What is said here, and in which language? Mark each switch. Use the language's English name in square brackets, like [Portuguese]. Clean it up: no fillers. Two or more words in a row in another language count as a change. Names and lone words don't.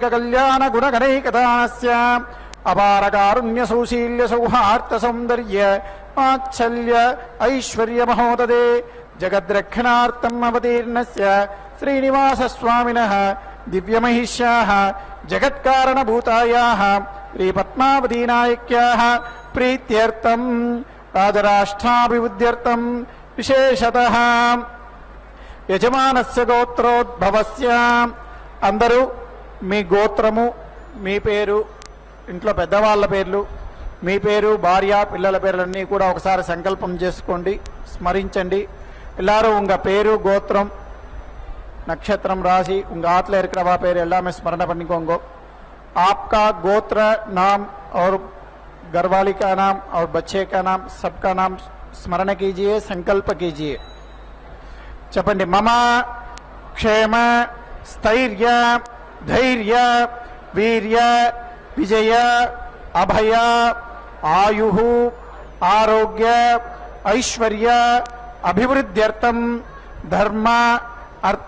[Sanskrit] కళ్యాణ గుణగణైకదానస్య అపార కారుణ్య సౌశీల్య సౌహార్త సౌందర్య వాత్సల్య ఐశ్వర్య మహోదదే జగద్రక్షణార్థం అవతీర్ణస్య శ్రీనివాస స్వామినః దివ్యమహిష్యాః జగత్కారణభూతాయాః శ్రీ పద్మావతీ నాయక్యాః ప్రీత్యర్థం రాజరాష్ట్రాభివృద్ధ్యర్థం విశేషతః యజమానస్య గోత్రోద్భవస్య. [Telugu] అందరూ మీ గోత్రము, మీ పేరు, ఇంట్లో పెద్దవాళ్ళ పేర్లు, మీ పేరు, భార్య, పిల్లల పేర్లన్నీ కూడా ఒకసారి సంకల్పం చేసుకోండి, స్మరించండి. [Tamil] எல்லாரும் உங்க பேரு கோத்திரம் நட்சத்திரம் ராசி உங்க ஆத்துல இருக்கிறவா பேர் எல்லாமே स्मरण பண்ணிக்கோங்க. [Hindi] आपका गोत्र नाम और घरवाली का नाम और बच्चे का नाम सबका नाम स्मरण कीजिए, संकल्प कीजिए. [Telugu] చెప్పండి. [Sanskrit] మమ క్షేమ స్థైర్య ధైర్య వీర్య విజయ అభయ ఆయు ఆరోగ్య ఐశ్వర్య అభివృద్ధ్యర్థం ధర్మ అర్థ